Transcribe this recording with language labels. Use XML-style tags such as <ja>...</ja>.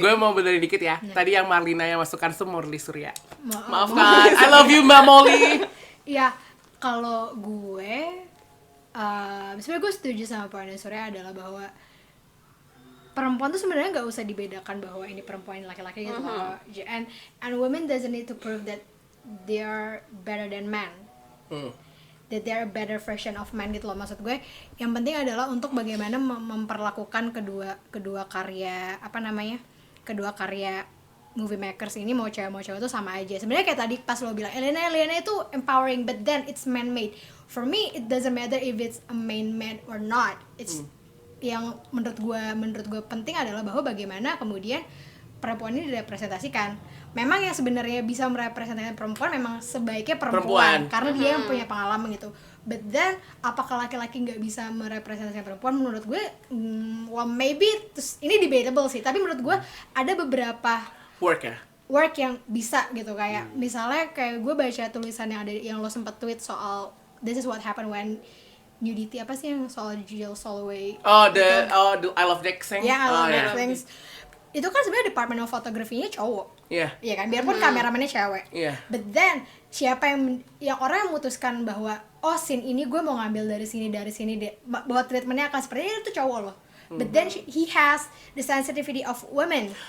<id>Gue mau benerin dikit ya. Tadi yang Marlina yang masukkan itu Morli Surya. Maafkan.</id> <en>I love you</en> <id>Mbak Molly. Iya, kalau gue sebenarnya gue setuju sama poinnya Surya adalah bahwa perempuan tuh sebenarnya nggak usah dibedakan bahwa ini perempuan ini laki-laki gitu loh.</id> <en>And women doesn't need to prove that they are better than men. That they are a better version of men</en> <id>gitu loh. Maksud gue yang penting adalah untuk bagaimana memperlakukan kedua karya kedua karya movie makers ini, mau cewek itu sama aja. Sebenarnya kayak tadi pas lo bilang Elena itu empowering,</id> <en>but then it's man made. For me it doesn't matter if it's a man made or not.</en> <id>It's yang menurut gue penting adalah bahwa bagaimana kemudian perempuan ini direpresentasikan. Memang yang sebenarnya bisa merepresentasikan perempuan memang sebaiknya perempuan. Karena dia yang punya pengalaman gitu.</id> <en>But then</en> <id>apakah laki-laki nggak bisa merepresentasikan perempuan? Menurut gue, well maybe ini debatable sih. Tapi menurut gue ada beberapa work yang bisa gitu, kayak misalnya kayak gue baca tulisan yang lo sempet tweet soal</id> <en>this is what happened when nudity</en> <id>apa sih yang soal Jill Soloway.</id> <en>The I Love Dancing.</en> <id>I Love Dancing. Itu kan sebenarnya Department of Photography-nya cowok. Iya kan, biarpun kameramennya cewek.</id> <en>But then</en> <id>siapa yang orang yang memutuskan bahwa scene ini gue mau ngambil dari sini bahwa treatmentnya akan seperti ini, itu cowok loh.</id> <en>But then he has the sensitivity of women.</en>